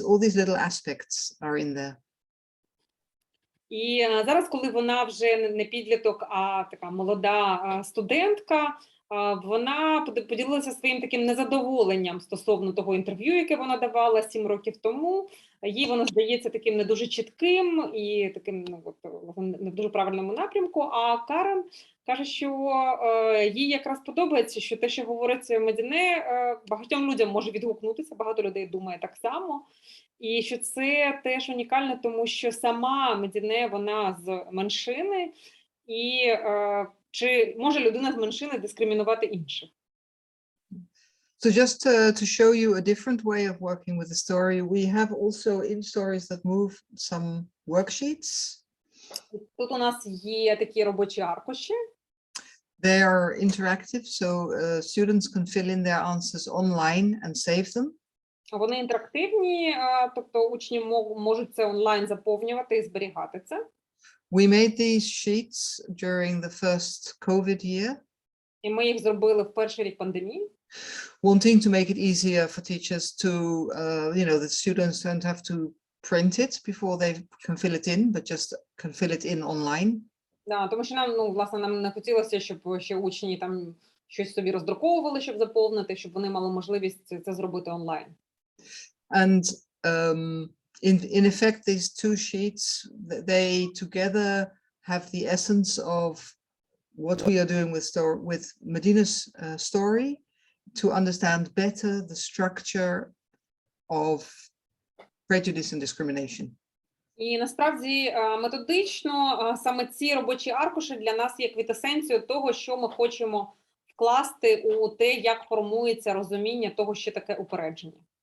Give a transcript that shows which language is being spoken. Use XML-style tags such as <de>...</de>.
<en>All these little aspects are in there.</en> <uk>І зараз, коли вона вже не підліток, а така молода студентка, вона поділилася своїм таким незадоволенням стосовно того інтерв'ю, яке вона давала 7 років тому. Їй воно здається таким не дуже чітким і таким не в дуже правильному напрямку. А Карен каже, що їй якраз подобається, що те, що говорить Медіне, багатьом людям може відгукнутися, багато людей думає так само. І що це теж унікально, тому що сама Медіне, вона з меншини, і чи може людина з меншини дискримінувати інших?</uk> <en>So just to show you a different way of working with the story, we have also in stories that move some worksheets.</en> <uk>Тут у нас є такі робочі аркуші.</uk> <en>They are interactive, so students can fill in their answers online and save them.</en> <uk>Вони інтерактивні, тобто учні можуть це онлайн заповнювати і зберігати це.</uk> <en>We made these sheets during the first COVID year.</en> <uk>І ми їх зробили в перший рік пандемії.</uk> <en>Wanting to make it easier for teachers to, the students don't have to print it before they can fill it in, but just can fill it in online.</en> <uk>Да, тому що нам, власне, нам не хотілося, щоб ще учні там щось собі роздруковували, щоб заповнити, щоб вони мали можливість це зробити онлайн.</uk> <en>And in effect, these two sheets, they together have the essence of what we are doing with Medina's story, to understand better the structure of prejudice and discrimination.</en> <uk>І насправді методично саме ці робочі аркуші для нас є квітесенцією того, що ми хочемо вкласти у те, як формується розуміння того, що таке упередження.</uk>